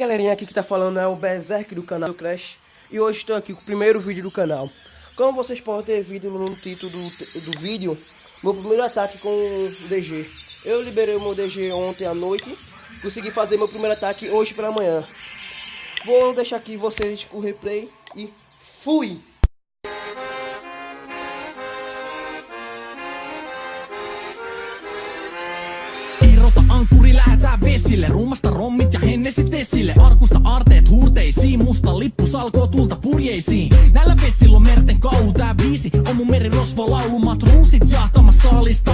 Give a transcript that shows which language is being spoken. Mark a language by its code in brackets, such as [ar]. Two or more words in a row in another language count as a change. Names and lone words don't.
[pt] aqui que tá falando é o Berserk do canal do Crash. E hoje estou aqui com o primeiro vídeo do canal. Como vocês podem ter visto no título do vídeo, meu primeiro ataque com o DG. Eu liberei o meu DG ontem à noite. Consegui fazer meu primeiro ataque hoje pela manhã. Vou deixar aqui vocês com o replay e fui! [fi] Ankkuri lähetään vesille, ruumasta rommit ja hennesit esille. Arkusta aarteet huurteisiin, musta lippu salkoo tulta purjeisiin. Näillä vesillä on merten kauhu, tää biisi on mun merirosvo laulumat ruusit jahtamassa saalista.